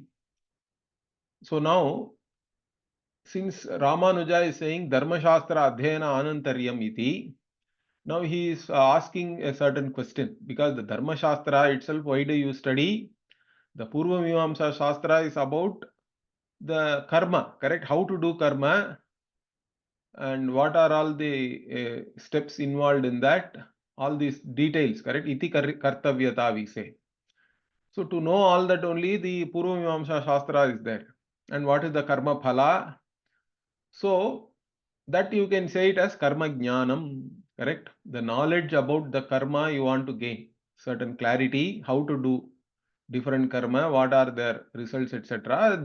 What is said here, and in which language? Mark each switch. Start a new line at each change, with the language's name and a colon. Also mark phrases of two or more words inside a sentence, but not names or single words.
English: So now, since Ramanuja is saying
Sanskrit: Dharma Shastra Adhyayana Anantaryam iti,
English: now he is asking a certain question, because the Dharma Shastra itself, why do you study? The Purva Mimamsa Shastra is about the karma, correct? How to do karma and what are all the steps involved in that, all these details, correct?
Sanskrit: Iti kartavyata
English: we say. So to know all that, only the Purva Mimamsa Shastra is there. And what is the
Sanskrit: karma phala?
English: So that you can say it as
Sanskrit: karma jnanam,
English: correct? The knowledge about the karma you want to gain, certain clarity, how to do different karma, what are their results, etc.